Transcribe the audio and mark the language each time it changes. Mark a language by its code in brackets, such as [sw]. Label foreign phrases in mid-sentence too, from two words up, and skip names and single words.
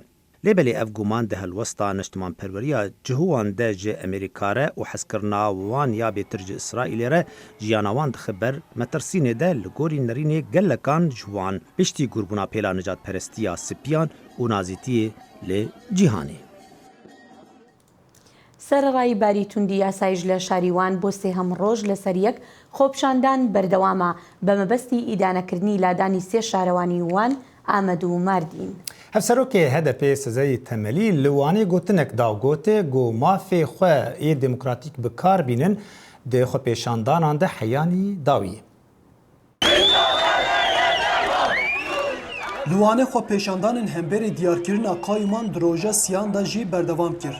[ku] Lêbelê ev guman di helwesta niştimanperweriya cihûwan de ji Amerîka re û hezkirina wan ya bêtir ji İsraîlê re jiyana wan dixe ber metirsînê de li gorî nerînê gelekan ji wan piştî gurbûna pêla nijadperestiya spiyan û nazîtiyê li cîhanê. [ckb] سەرڕای باری توندی یاسایش لە شاریوان بۆ سێهەم ڕۆژ لەسەر یەک خۆپشاندان بەردەوامە بە مەبەستی ئیدانەکردنی لادانی سێ شارەوانی وان ئامەد و ماردین. [ku] Hevserokê HDP sezeyê temelî li Wanê gotinek dawgotê got mafê xwe ê demokratîk bi kar bînin di xwepêşandanan de heyanî dawî. Li Wanê xwepêşandanên hemberê diyarkirina qayûman di roja siyan de jî berdewam kir.